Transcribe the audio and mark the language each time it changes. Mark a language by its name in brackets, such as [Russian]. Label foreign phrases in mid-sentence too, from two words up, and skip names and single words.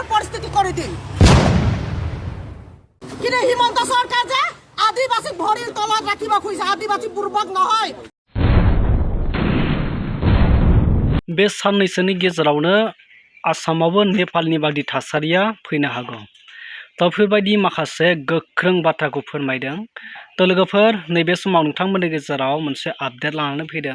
[Assamese] পৰিস্থিতি কৰি দিম। কিন্তু হিমন্ত চৰকাৰ যে আদিবাসীক ভৰিৰ তলত ৰাখিব খুজিছে, আদিবাসী বুৰ্বক নহয়। [Bodo] बे साननैसोनि गेजेरावनो आसामावबो नेपालनि बायदि थासारिया फैनो हागौ। तो बेफोरबायदि माखासे गोख्रों बाथ्राखौ फोरमायदों। तो लोगोफोर नैबे समाव नोंथांमोननि गेजेराव मोनसे आपडेट लानानै फैदों।